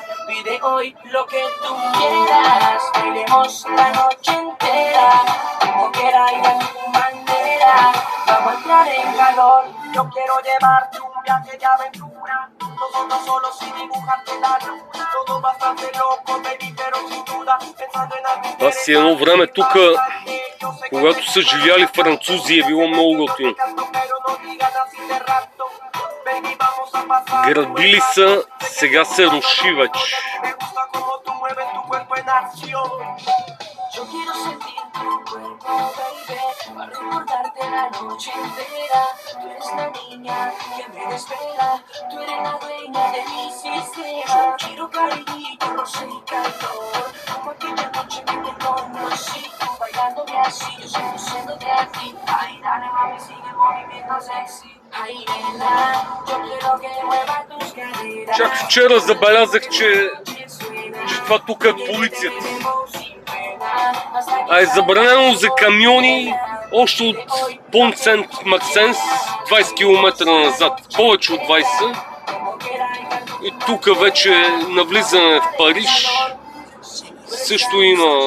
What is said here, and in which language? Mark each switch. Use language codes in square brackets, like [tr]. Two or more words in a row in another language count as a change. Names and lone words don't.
[es] Pide hoy lo que tú quieras, bailemos la noche entera, como quiera y a tu manera. Vamos a entrar en calor. Yo quiero llevarte un viaje de aventura. Nosotros solos sin dibujarte la luna. Todo bastante loco, baby, pero sin duda pensando en algo. [bg] Аз си едно време тук, когато са живяли французи, е било много готино. Градили са, сега се руши вече. [es] Yo quiero sentir tu cuerpo, baby, para recordarte la noche entera. Tú eres la niña que me espera, tú eres la dueña de mi sistema. Yo quiero cariñito, roce y calor, como aquella noche que te conocí. Tú bailándome así, yo seduciéndote a ti. Ay, dale mami, sigue el movimiento sexy. Ay, nena, yo quiero que muevas tus caderas. [bg] Чак вчера забелязах, че това тук е полицията. А е забранено за камиони още от Понт Сент Максенс 20 км назад, повече от 20. И тук вече навлизане в Париж също има.